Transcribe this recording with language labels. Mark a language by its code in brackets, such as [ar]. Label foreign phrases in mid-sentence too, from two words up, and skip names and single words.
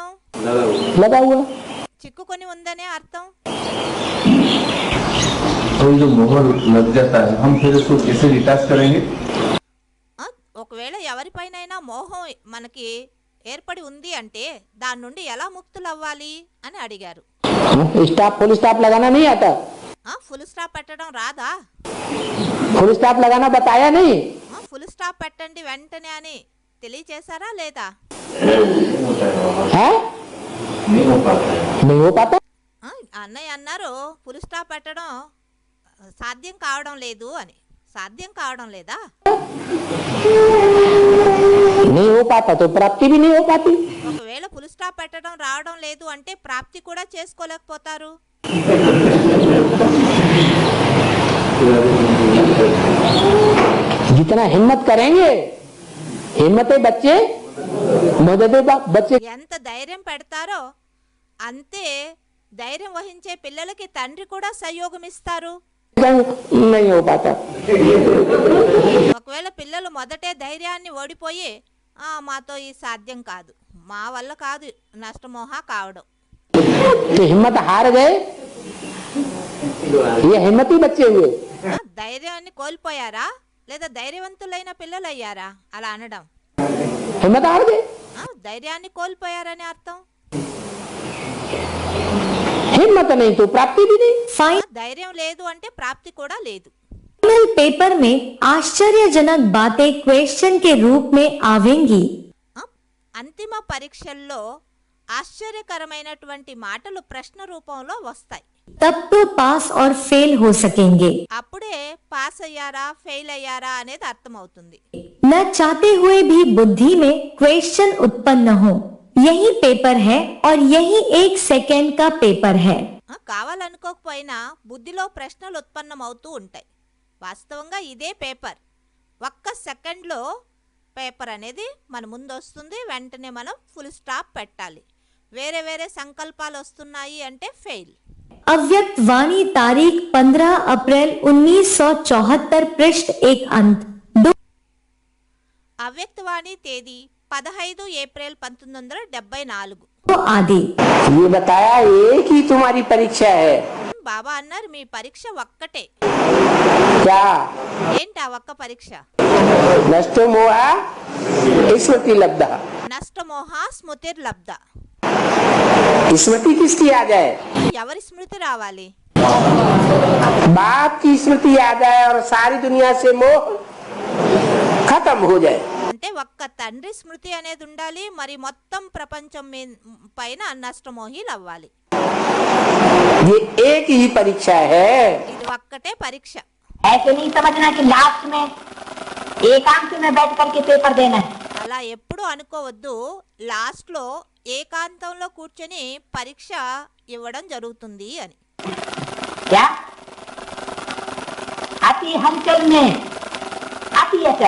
[hi] लगा हुआ। [te] చిక్కుకొని ఉందనే అర్థం. [hi] तो जो मोहर लग जाता है हम फिर उसको कैसे डिटैच करेंगे? [te] ఒకవేళ ఎవరిపైనైనా మోహం మనకి ఏర్పడి ఉంది అంటే దాని నుండి ఎలా ముక్తులు అవ్వాలి అని అడిగారు. [en] stop full stop [hi] लगाना नहीं आता? [en] full stop [te] పెట్టడం రాదా? [en] full stop [hi] लगाना बताया नहीं? [en] full stop [te] పెట్టండి వెంటనే అని తెలియచేశారా లేదా? [hi] है नहीं हो पाता है। नहीं हो पाता। [te] అన్నయ్య అన్నారు [en] full stop [te] పెట్టడం సాధ్యం కావడం లేదు అని. సాధ్యం కావడం లేదా? [hi] नहीं हो पाता तो प्राप्ति भी नहीं हो पाती। [te] ఒకవేళ [en] full stop [te] పెట్టడం రావడం లేదు అంటే ప్రాప్తి కూడా చేసుకోలేకపోతారు. [hi] जितना हिम्मत करेंगे, हिम्मत बच्चे मदद बच्चे [te] ఎంత ధైర్యం పెడతారో అంతే ధైర్యం వహించే పిల్లలకి తండ్రి కూడా సహయోగం ఇస్తారు. [hi] नहीं हो पाता. [te] ఒకవేళ పిల్లలు మొదటే ధైర్యాన్ని ఓడిపోయి మాతో ఈ సాధ్యం కాదు, మా వల్ల కాదు నష్టమోహ కావడం. [hi] तो हिम्मत हार गए, ये हिम्मती बच्चे हुए. [te] ధైర్యాన్ని కోల్పోయారా లేదా ధైర్యవంతులైన పిల్లలు అయ్యారా అలా అనడం? [hi] हिम्मत हार गए, [te] ధైర్యాన్ని కోల్పోయారని అర్థం. [hi] हिम्मत नहीं तो प्राप्ति भी नहीं. [te] ధైర్యం లేదు అంటే ప్రాప్తి కూడా లేదు. [en] final paper [hi] में आश्चर्यजनक बातें क्वेश्चन के रूप में आवेंगी. [te] అంతిమ పరీక్షల్లో ఆశ్చర్యకరమైనటువంటి మాటలు ప్రశ్న రూపంలో వస్తాయి. [hi] तब तो पास और फेल हो सकेंगे. [te] అప్పుడే పాస్ అయ్యారా ఫెయిల్ అయ్యారా అనేది అర్థమవుతుంది. [hi] न चाहते हुए भी बुद्धि में क्वेश्चन उत्पन्न हो. यही पेपर है और यही 1 सेकेंड का पेपर है. [te] కావాలనుకోకపోయినా బుద్ధిలో ప్రశ్నలు ఉత్పన్నమవుతూ ఉంటాయి. వాస్తవంగా ఇదే పేపర్, ఒక్క సెకండ్లో పేపర్ అనేది మన ముందు వస్తుంది. వెంటనే మనం [en] full stop [te] పెట్టాలి. వేరే వేరే సంకల్పాలు వస్తున్నాయి అంటే ఫెయిల్. [hi] अव्यक्त वाणी तारीख 15 अप्रैल 1974 पृष्ठ 1 अंत. [te] అవ్యక్తవాణి తేదీ 15 ఏప్రిల్ 1974. [hi] आदि. ये बताया एक ही तुम्हारी परीक्षा है. [te] బాబా అన్నారు మీ పరీక్ష ఒక్కటే. [hi] क्या? [te] ఏంటి ఆ ఒక్క పరీక్ష? [sa] नष्टो मोहा स्मृति लब्धा. నష్టమోహ స్మృతిర్లబ్ధ. [hi] स्मृति किसकी आ जाए? [te] ఎవరి స్మృతి రావాలి? [hi] बाप की स्मृति आ जाए और सारी दुनिया से मोह खत्म हो जाए. [te] అంటే ఒక్క తండ్రి స్మృతి అనేది ఉండాలి, మరి మొత్తం ప్రపంచం పైన నష్టమోహీలు అవ్వాలి. [hi] ये एक ही परीक्षा है. [te] ఇది ఒక్కటే పరీక్ష. [hi] ऐसे नहीं समझना कि लास्ट में एकांत में बैठ करके पेपर देना है. [te] అలా ఎప్పుడు అనుకోవద్దు లాస్ట్లో ఏకాంతంలో కూర్చొని పరీక్ష ఇవ్వడం జరుగుతుంది అని. [hi] क्या? अति हलचल में अति अचल.